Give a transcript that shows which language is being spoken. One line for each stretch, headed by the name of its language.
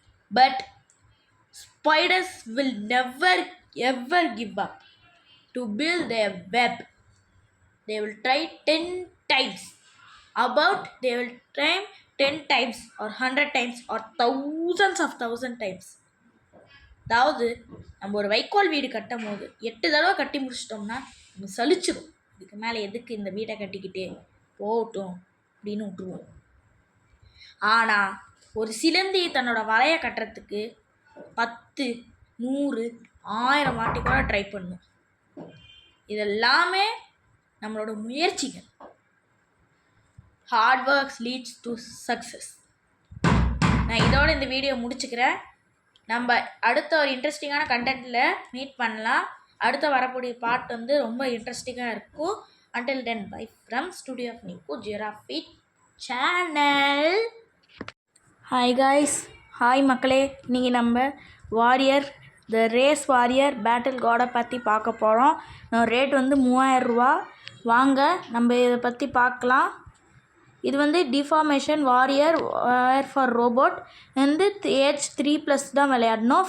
English: But spiders will never ever give up to build their web. They will try 10 times. They will try 10 times or 100 times or thousands times.
Tamil: அதாவது நம்ம ஒரு வைக்கோல் வீடு கட்டும் போது 8 தடவை கட்டி முடிச்சிட்டோம்னா நம்ம சலிச்சிடும். இதுக்கு மேலே எதுக்கு இந்த வீட்டை கட்டிக்கிட்டே போகட்டும் அப்படின்னு விட்டுருவோம். ஆனால் ஒரு சிலந்தி தன்னோட வலையை கட்டுறதுக்கு 10, 100, 1000 வாட்டி கூட ட்ரை பண்ணும். இதெல்லாமே நம்மளோட முயற்சிகள்.
English: Hard works leads to success.
Tamil: நான் இதோட இந்த வீடியோ முடிச்சுக்கிறேன். நம்ம அடுத்த ஒரு இன்ட்ரெஸ்டிங்கான கண்டென்ட்டில் மீட் பண்ணலாம். அடுத்த வரக்கூடிய பார்ட் வந்து ரொம்ப இன்ட்ரெஸ்டிங்காக இருக்கும்.
English: until then bye from studio of Niku Giraffe channel.
Tamil: Hi guys, hi மக்களே. இன்றைக்கி நம்ம வாரியர் த ரேஸ் வாரியர் பேட்டில் காடை பற்றி பார்க்க போகிறோம். ரேட் வந்து 3000 ரூபா. வாங்க நம்ம இதை பற்றி பார்க்கலாம். இது வந்து டிஃபார்மேஷன் வாரியர் ஃபார் ரோபோட் வந்து ஏஜ் 3+ தான் விளையாடணும்.